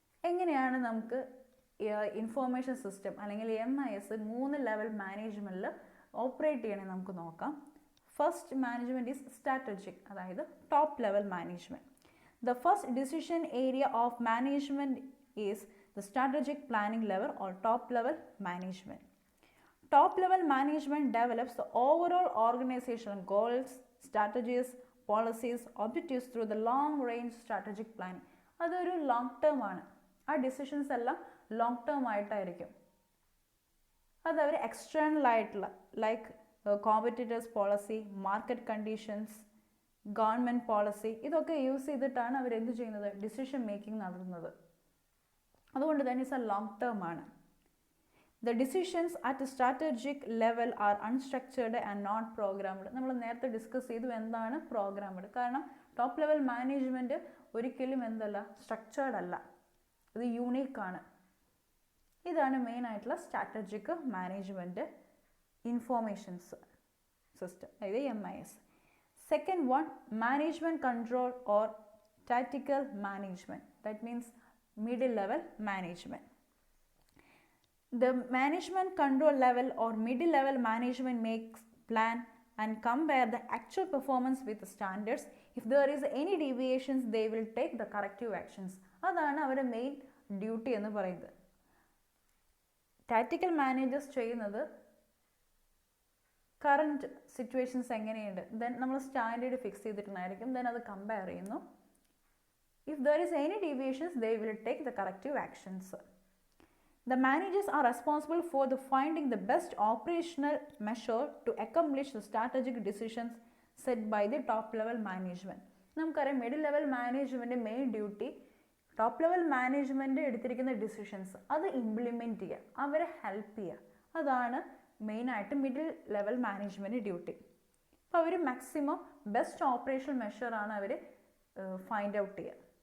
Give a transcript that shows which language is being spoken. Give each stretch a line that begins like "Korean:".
Malayalam: എങ്ങനെയാണ് നമുക്ക് information system അല്ലെങ്കിൽ MIS 3 ലെവൽ മാനേജ്മെൻറ്റിൽ ഓപ്പറേറ്റ് ചെയ്യണമെന്ന് നമുക്ക് നോക്കാം.
English: First management is strategic, അതായത് top level management. The first decision area of management is the strategic planning level or top level management. Top level management develops the overall organizational goals, strategies, policies, objectives through the long range strategic planning.
Malayalam: അതൊരു long term ആണ്. ആ decisions എല്ലാം long term ആയിട്ടായിരിക്കും. അത് അവർ external ആയിട്ടുള്ള like competitors policy, market conditions, government policy, ഇതൊക്കെ use ചെയ്തിട്ടാണ് അവർ എന്ത് ചെയ്യുന്നത്, ഡിസിഷൻ മേക്കിംഗ് നടത്തുന്നത്. അതുകൊണ്ട് തന്നെ
English: it's a long term
Malayalam: ആണ്.
English: The decisions at a strategic level are unstructured and not programmed.
Malayalam: നമ്മൾ നേരത്തെ ഡിസ്കസ് ചെയ്തു എന്താണ് പ്രോഗ്രാംഡ്. കാരണം ടോപ്പ് ലെവൽ മാനേജ്മെൻറ്റ് ഒരിക്കലും എന്തല്ല, സ്ട്രക്ചേർഡ് അല്ല, ഇത് യൂണീക്ക് ആണ്. ഇതാണ് മെയിൻ ആയിട്ടുള്ള സ്ട്രാറ്റജിക് മാനേജ്മെൻറ്റ് ഇൻഫോർമേഷൻസ് സിസ്റ്റം, അതായത് MIS.
English: Second one, management control or tactical management. That means middle level management. The management control level or middle level management makes plan and compare the actual performance with the standards. If there is any deviations, they will take the corrective actions.
Malayalam: അതാണ് അവരുടെ main duty എന്ന് പറയുന്നത്. Tactical managers ചെയ്യുന്നത് current situations എങ്ങനെയുണ്ട്, then നമ്മൾ standard fix ചെയ്തിട്ടുണ്ടായിരിക്കും, then അത് compare ചെയ്യുന്നു.
English: If there is any deviations, they will take the corrective actions. The managers are responsible for the finding the best operational measure to accomplish the strategic decisions set by the top level management.
Malayalam: നമുക്കറിയാം middle level management main duty top level management എടുത്തിരിക്കുന്ന decisions അത് implement ചെയ്യുക, അവരെ help ചെയ്യുക. അതാണ് മെയിനായിട്ട് middle level management duty. അപ്പോൾ അവർ maximum best operational മെഷറാണ് അവർ find out ചെയ്യുക.